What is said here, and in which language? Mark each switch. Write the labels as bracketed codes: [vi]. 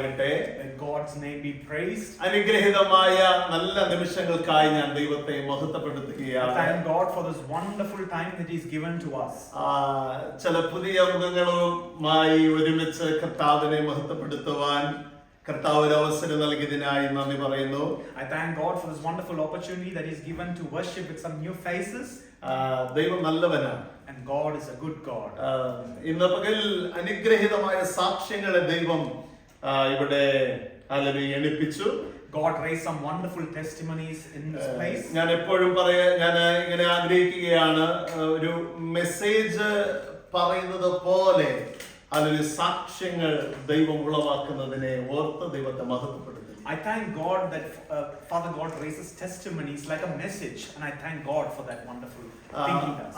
[en] Let God's name be praised. [ml] അനുഗ്രഹീതമായ നല്ല നിമിഷങ്ങൾക്കായി ഞാൻ ദൈവത്തെ [en] I [ml] മഹത്വപ്പെടുത്തുകയാണ്. [en] thank God for this wonderful time that He's given to us. [ml] ചില പുതിയ മുഖങ്ങളുമായി ഒരുമിച്ച് കർത്താവിനെ മഹത്വപ്പെടുത്തുവാൻ കർത്താവ് ഒരു അവസരം നൽകിയതിനായി നന്ദി പറയുന്നു. [en] I thank God for this wonderful opportunity that He's given to worship with some new faces. [ml] ദൈവം നല്ലവനാണ്. [en] And God is a good God. [ml] ഇന്ന് പകൽ അനുഗ്രഹീതമായ സാക്ഷ്യങ്ങളെ ദൈവം ഇവിടെ എണിപ്പിച്ചു. [en] God raised some wonderful testimonies in this place. [ml] ഞാൻ എപ്പോഴും ഞാൻ ഇങ്ങനെ ആഗ്രഹിക്കുകയാണ്, ഒരു മെസ്സേജ് പറയുന്നത് പോലെ അതിലൊരു സാക്ഷ്യങ്ങൾ ദൈവം ഉളവാക്കുന്നതിനെ ഓർത്ത് ദൈവത്തെ മഹത്വപ്പെടുത്തുന്നു. [en] I thank God that Father God raises testimonies like a message, and I thank God for that wonderful thing He does.